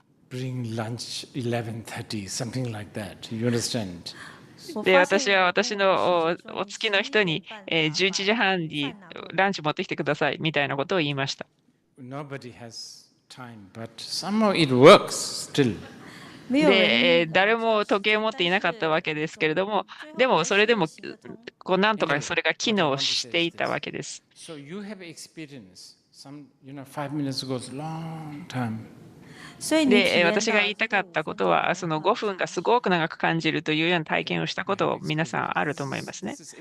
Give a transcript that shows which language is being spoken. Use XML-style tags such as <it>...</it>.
<en>Bring lunch 11:30, something like that. You understand?</en> <ja>で、私は私のお付きの人に11時半にランチ持ってきてくださいみたいなことを言いました。</ja> <en>Nobody has time, but somehow it works still.</en> <ja>で、誰も時計を持っていなかったわけですけれども、でもそれでもなんとかそれが機能していたわけです。</ja> <en>So you have experience. 5 minutes goes long time.</en> <ja>で、私が言いたかったことは、その5分がすごく長く感じるというような体験をしたことを皆さんあると思いますね。</ja>